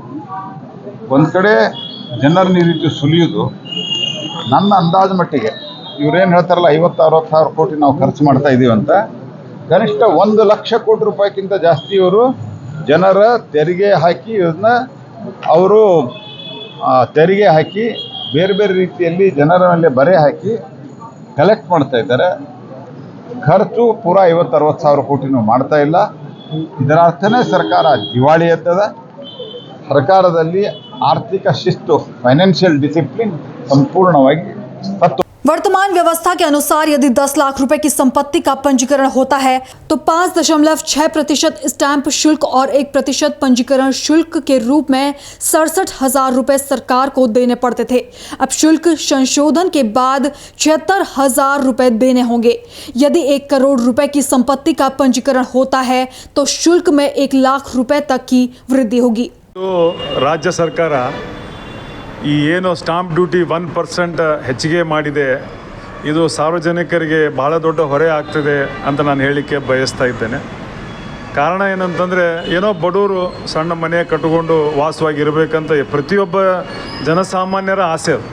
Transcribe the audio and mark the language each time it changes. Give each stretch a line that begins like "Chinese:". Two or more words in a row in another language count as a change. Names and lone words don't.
Kannada: ಒಂದು ಕಡೆ ಜನರನ್ನ ಈ ರೀತಿ ಸುಲಿಯೋದು, ನನ್ನ ಅಂದಾಜು ಮಟ್ಟಿಗೆ ಇವರೇನು ಹೇಳ್ತಾರಲ್ಲ 50-60 ಸಾವಿರ ಕೋಟಿ ನಾವು ಖರ್ಚು ಮಾಡ್ತಾ ಇದ್ದೀವಿ ಅಂತ, ಕನಿಷ್ಠ 1 ಲಕ್ಷ ಕೋಟಿ ರೂಪಾಯಿಗಿಂತ ಜಾಸ್ತಿ ಇವರು ಜನರ ತೆರಿಗೆ ಹಾಕಿ ಇದನ್ನ ಅವರು ತೆರಿಗೆ ಹಾಕಿ ಬೇರೆ ಬೇರೆ ರೀತಿಯಲ್ಲಿ ಜನರ ಮೇಲೆ ಬರೆ ಹಾಕಿ ಕಲೆಕ್ಟ್ ಮಾಡ್ತಾ ಇದ್ದಾರೆ. ಖರ್ಚು ಪೂರಾ 50-60 ಸಾವಿರ ಕೋಟಿನೂ ಮಾಡ್ತಾ ಇಲ್ಲ. ಇದರ ಅರ್ಥನೇ ಸರ್ಕಾರ ದಿವಾಳಿ ಎತ್ತದ. ಸರ್ಕಾರದಲ್ಲಿ ಆರ್ಥಿಕ ಶಿಸ್ತು,
English: financial discipline
Kannada: ಸಂಪೂರ್ಣವಾಗಿ ತಪ್ಪು.
Hindi: वर्तमान व्यवस्था के अनुसार यदि 10 लाख रुपए की संपत्ति का पंजीकरण होता है तो 5.6% स्टैंप शुल्क और 1% पंजीकरण शुल्क के रूप में 67,000 रुपए सरकार को देने पड़ते थे। अब शुल्क संशोधन के बाद 76,000 रुपए देने होंगे। यदि 1 करोड़ रुपए की संपत्ति का पंजीकरण होता है तो शुल्क में 1 लाख रुपए तक की वृद्धि होगी। तो राज्य सरकार
Kannada: ಈ ಏನು
English: stamp duty
Kannada: 1% ಹೆಚ್ಚಿಗೆ ಮಾಡಿದೆ, ಇದು ಸಾರ್ವಜನಿಕರಿಗೆ ಬಹಳ ದೊಡ್ಡ ಹೊರೆ ಆಗ್ತಿದೆ ಅಂತ ನಾನು ಹೇಳಲಿಕ್ಕೆ ಬಯಸ್ತಾ ಇದ್ದೇನೆ. ಕಾರಣ ಏನಂತಂದರೆ, ಏನೋ ಬಡವರು ಸಣ್ಣ ಮನೆ ಕಟ್ಟಿಕೊಂಡು ವಾಸವಾಗಿರಬೇಕಂತ ಪ್ರತಿಯೊಬ್ಬ ಜನಸಾಮಾನ್ಯರ ಆಸೆ ಅದು.